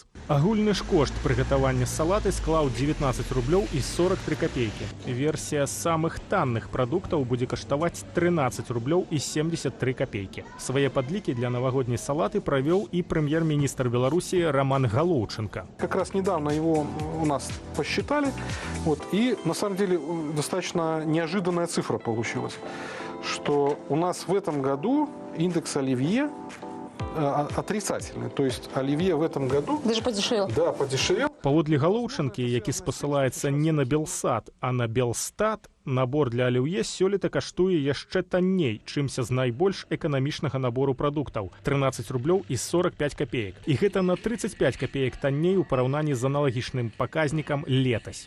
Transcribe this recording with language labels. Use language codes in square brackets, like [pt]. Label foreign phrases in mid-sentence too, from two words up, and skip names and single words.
[be] Агульны ж кошт прыгатавання салаты склаў 19 рублёў і 43 копейкі. Версія самых танных прадуктаў будзе каштаваць 13 рублёў і 73 копейкі. Свае падлікі для навагодняй салаты правёў і прэм'ер-міністр Беларусі Роман Галоўченко. [ru] Как раз недавно его у нас посчитали, и на самом деле достаточно неожиданная цифра получилась, что у нас в этом году индекс оливье отрицательный. То есть оливье в этом году... Даже подешевел. Да, подешевел. [be] Паводле Галоўчанкі, які спасылаецца не на Белсат, а на Белстат, набор для аліўе сёлета каштуе яшчэ танней, чымся з найбольш эканамічнага набору прадуктаў – 13 рублёў і 45 копеек. І гэта на 35 копеек танней у параўнанні з аналагічным паказнікам летась.